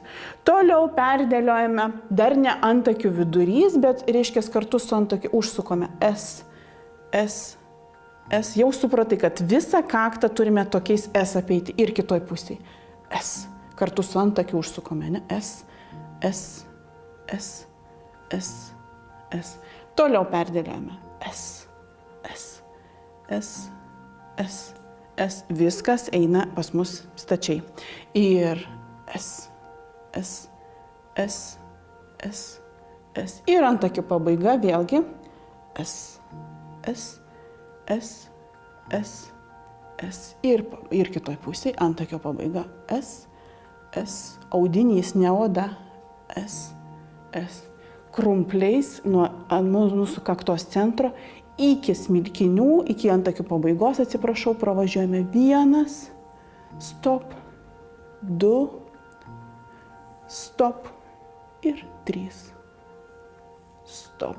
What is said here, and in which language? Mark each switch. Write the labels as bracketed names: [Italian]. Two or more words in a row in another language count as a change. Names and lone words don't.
[Lithuanian] Toliau perdėliojame, dar ne antakių vidurys, bet reiškia kartu su antakiu užsukome S, S, S. Jau supratai, kad visą kaktą turime tokiais S apeiti ir kitoj pusėje. S. Kartu su antakiu užsukome, ne? S, S, S, S, S. Toliau perdėliojame. S, S, S, S, S. Viskas eina pas mus stačiai. Ir S, S, S, S, S. Ir antakių pabaiga vėlgi S, S, S, S, S. Ir kitoj pusėje antakio pabaiga S, S. Audinys, ne oda. S, S. Krumpliais nuo mūsų kaktos centro iki smilkinių, iki antakių pabaigos, atsiprašau, pravažiuojame 1, stop, 2, stop ir 3, stop.